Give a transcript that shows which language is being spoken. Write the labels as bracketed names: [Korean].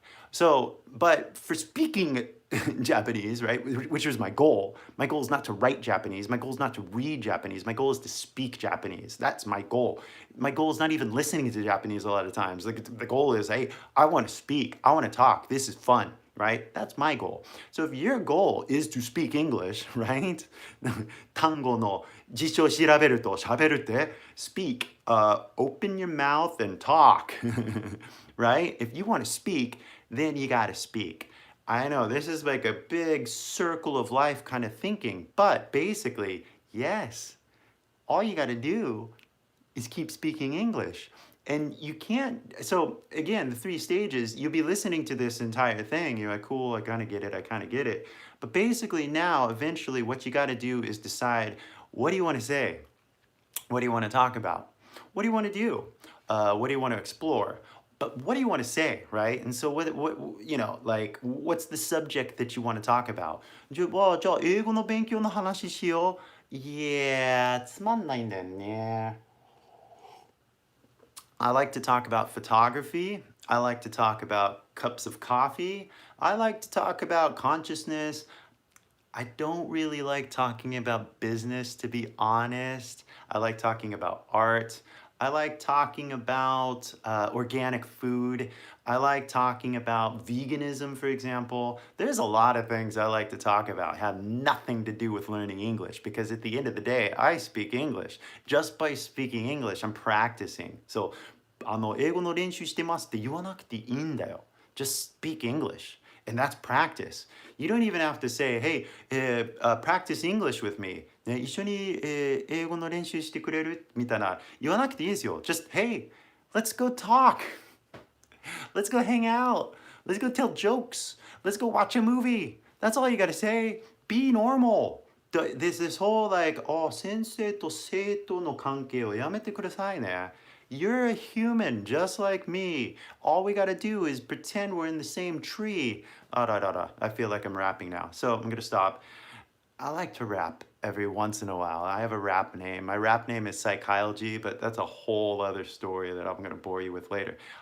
[English] So, but for speaking Japanese, right, which was my goal is not to write Japanese. My goal is not to read Japanese. My goal is to speak Japanese. That's my goal. My goal is not even listening to Japanese a lot of times. Like the goal is, hey, I want to speak. I want to talk. This is fun, right? That's my goal. So if your goal is to speak English, right? [Japanese] 単語の辞書を調べると喋るって speak. [English] Open your mouth and talk, right? If you want to speak, then you got to speak. I know this is like a big circle of life kind of thinking, but basically, yes, all you got to do is keep speaking English. And you can't, so again, the 3 stages, you'll be listening to this entire thing. You're like, cool, I kind of get it. But basically now, eventually, what you got to do is decide, what do you want to say? What do you want to talk about? What do you want to do? What do you want to explore? But what do you want to say, right? And so what you know, like, what's the subject that you want to talk about? [Japanese] じゃあ、英語の勉強の話しよう。 [English] Yeah, [Japanese] つまんないんだよね。 [English] I like to talk about photography. I like to talk about cups of coffee. I like to talk about consciousness. I don't really like talking about business, to be honest. I like talking about art. I like talking about organic food. I like talking about veganism, for example. There's a lot of things I like to talk about, have nothing to do with learning English, because at the end of the day, I speak English. Just by speaking English, I'm practicing. [Japanese] So, 英語の練習してますって言わなくていいんだよ. [English] Just speak English. And that's practice. You don't even have to say, hey, practice English with me. [Japanese] ね、一緒に、英語の練習してくれるみたいな言わなくていいですよ。 [English] Just, hey, let's go talk. Let's go hang out. Let's go tell jokes. Let's go watch a movie. That's all you gotta say. Be normal. This whole like, [Japanese] 先生と生徒の関係をやめてくださいね。 [English] You're a human just like me. All we gotta do is pretend we're in the same tree. I feel like I'm rapping now. So I'm gonna stop. I like to rap every once in a while. I have a rap name. My rap name is Psychology, but that's a whole other story that I'm going to bore you with later.